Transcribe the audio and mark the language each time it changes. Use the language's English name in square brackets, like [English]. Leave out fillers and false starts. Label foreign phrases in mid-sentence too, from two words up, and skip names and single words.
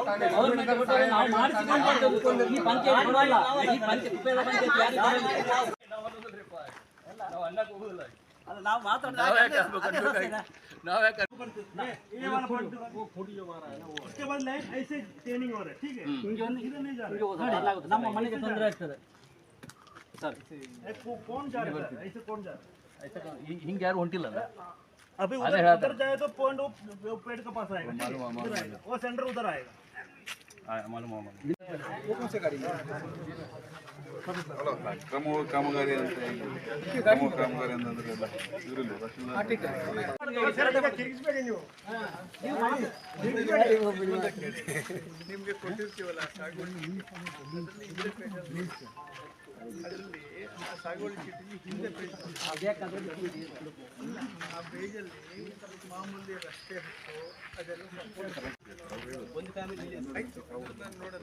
[Kannada] ನಾವು ಮಾತಾಡ್ತಾ ನಮ್ಮ ಮನೆಗೆ ತೊಂದರೆ ಆಗ್ತದೆ ಸರ್. ಹಿಂಗೆ ಯಾರು ಹೊಂಟಿಲ್ಲ. [Hindi] अभी उधर जाए तो पॉइंट वो पेड़ के पास आएगा, वो सेंटर उधर आएगा। [Kannada] मालूम ಕಾಮಗಾರಿ ಅಂತ ಕಾಮಗಾರಿ ಅಂತಂದ್ರೆ ತಿರುಗಿಸ್ಬೇಡಿ ನೀವು. ನಿಮ್ಗೆ ಕೊಟ್ಟಿರ್ತೀವಲ್ಲ ಸಾಗುವಳಿ ಅದರಲ್ಲಿ ಸಾಗುವಳಿ ಚೀಟಿಗೆ ಹಿಂದೆ ಪೇಜ್ ಆ ಪೇಜಲ್ಲಿ ಮಾಮೂಲಿ ರಸ್ತೆ ಹಕ್ಕು ಅದೆಲ್ಲ ಆಯ್ತು ಅದನ್ನ ನೋಡೋಣ.